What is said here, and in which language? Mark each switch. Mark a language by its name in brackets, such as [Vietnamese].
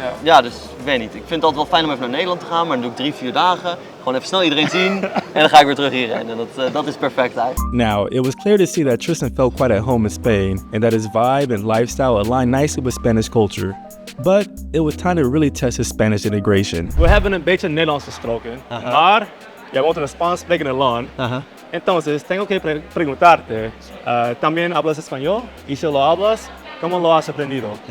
[Dutch] Ja, dus ik weet niet. Ik vind het altijd wel fijn om even naar Nederland te gaan, maar dan doe ik 3-4 dagen. Gewoon even snel iedereen zien en dan ga ik weer terug hierheen. En dat is perfect eigenlijk. [English] Now, it was clear to see that Tristan felt quite at home in Spain and that his vibe and lifestyle aligned nicely with Spanish culture. But it was time to really test his Spanish integration. [Dutch] We hebben een beetje Nederlands gesproken, maar jij woont in een Spaans sprekende land. [Spanish] Entonces, tengo que preguntarte, ¿también hablas español? Y si lo hablas, ¿cómo lo has aprendido?